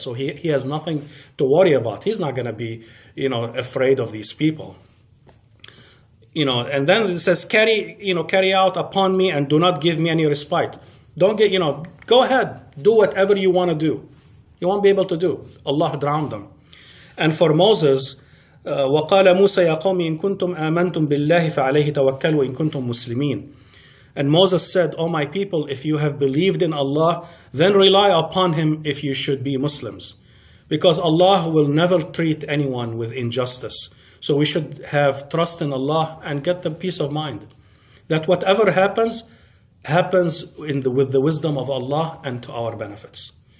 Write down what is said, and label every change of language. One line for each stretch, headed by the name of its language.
English: So he has nothing to worry about. He's not going to be, afraid of these people. And then it says, carry out upon me and do not give me any respite. Don't get, go ahead, do whatever you want to do. You won't be able to do. Allah drowned them. And for Moses,
Arabic: وَقَالَ مُوسَى يَا قَوْمِ إِن كُنتُمْ آمَنْتُمْ بِاللَّهِ فَعَلَيْهِ تَوَكَّلُوا إِن كُنتُمْ مُسْلِمِينَ.
English: And Moses said, O my people, if you have believed in Allah, then rely upon Him if you should be Muslims. Because Allah will never treat anyone with injustice. So we should have trust in Allah and get the peace of mind. That whatever happens with the wisdom of Allah and to our benefits.